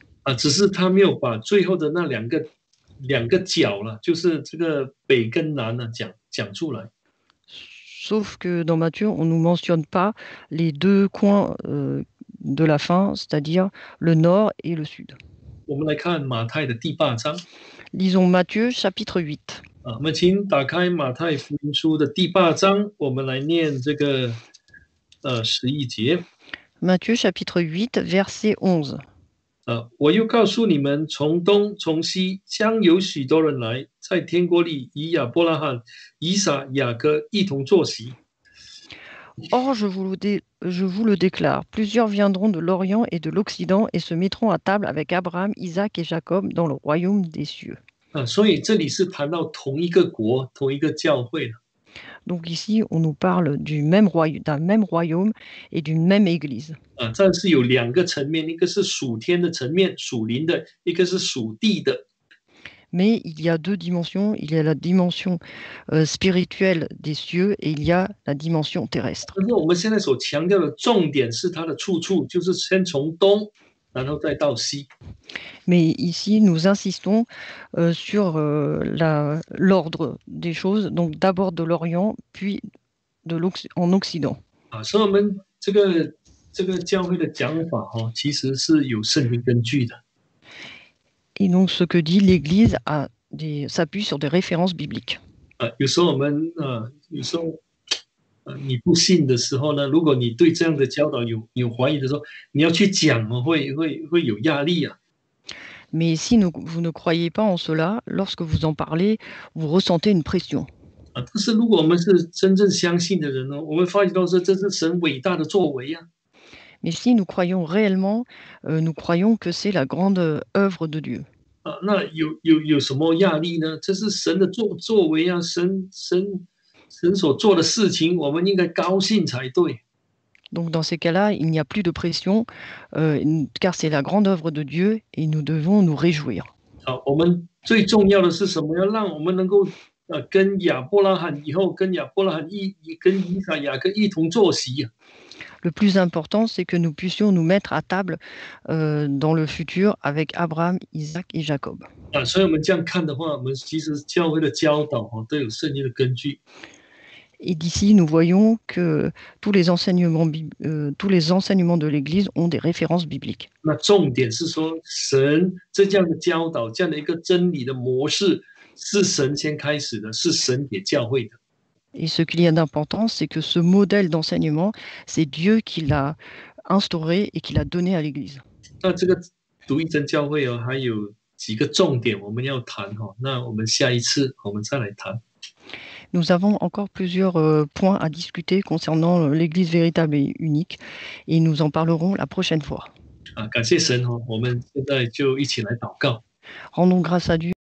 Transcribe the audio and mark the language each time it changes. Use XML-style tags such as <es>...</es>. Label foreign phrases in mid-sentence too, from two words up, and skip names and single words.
<zh>只是他没有把最后的那两个角了，就是这个北跟南呢讲出来。</zh> <fr>Sauf que dans Matthieu, on ne nous mentionne pas les deux coins de la fin, c'est-à-dire le nord et le sud.</fr> <zh>我们来看马太的第8章。</zh> <fr>Lisons Matthieu chapitre 8.</fr> <zh>我们请打开马太福音书的第8章，我们来念这个11节。</zh> <fr>Matthieu chapitre 8, verset 11.</fr> <zh>我又告诉你们，从东从西将有许多人来，在天国里与亚伯拉罕、以撒、雅各一同坐席。</zh> <fr>Or, je vous le déclare, plusieurs viendront de l'Orient et de l'Occident et se mettront à table avec Abraham, Isaac et Jacob dans le royaume des cieux.</fr> <zh>所以这里是谈到同一个国、同一个教会。</zh> <fr>Donc ici, on nous parle d'un même royaume et d'une même église.</fr> <zh>这是有两个层面，一个是属天的层面，属灵的；一个是属地的。</zh> <fr>Mais il y a deux dimensions. Il y a la dimension spirituelle des cieux et il y a la dimension terrestre.</fr> <zh>但是我们现在所强调的重点是它的出处，就是先从东，然后再到西。</zh> <fr>Mais ici, nous insistons sur l'ordre des choses. Donc d'abord de l'Orient, puis en Occident.</fr> <zh>所以我们这个教会的讲法其实是有圣经根据的。</zh> <fr>Et donc, ce que dit l'Église s'appuie sur des références bibliques.</fr> <zh>有时候我们有时候你不信的时候呢，如果你对这样的教导有怀疑的时候，你要去讲会有压力啊。</zh> <fr>Mais si vous ne croyez pas en cela, lorsque vous en parlez, vous ressentez une pression.</fr> <zh>但是如果我们是真正相信的人呢，我们发觉到说这是神伟大的作为啊。</zh> <fr>Mais si nous croyons réellement, nous croyons que c'est la grande œuvre de Dieu.</fr> <zh>那有什么压力呢？这是神的作为啊，神所做的事情，我们应该高兴才对。</zh> <fr>Donc dans ces cas-là, il n'y a plus de pression, car c'est la grande œuvre de Dieu et nous devons nous réjouir.</fr> <zh>我们最重要的是什么？要让我们能够跟亚伯拉罕以后跟亚伯拉罕跟以撒雅各一同坐席。</zh> <fr>Le plus important, c'est que nous puissions nous mettre à table dans le futur avec Abraham, Isaac et Jacob.</fr> <zh>所以我们这样看的话，我们其实教会的教导都有圣经的根据。</zh> <fr>Et d'ici, nous voyons que tous les enseignements de l'Église ont des références bibliques.</fr> <zh>那重点是说，神这样的教导，这样的一个真理的模式，是神先开始的，是神给教会的。</zh> <fr>Et ce qu'il y a d'important, c'est que ce modèle d'enseignement, c'est Dieu qui l'a instauré et qui l'a donné à l'Église.</fr> <zh>那这个独一真教会还有几个重点我们要谈那我们下一次我们再来谈。</zh> <fr>Nous avons encore plusieurs points à discuter concernant l'Église véritable et unique, et nous en parlerons la prochaine fois.</fr> <zh>感谢神我们现在就一起来祷告。</zh> <fr>Rendons grâce à Dieu.</fr>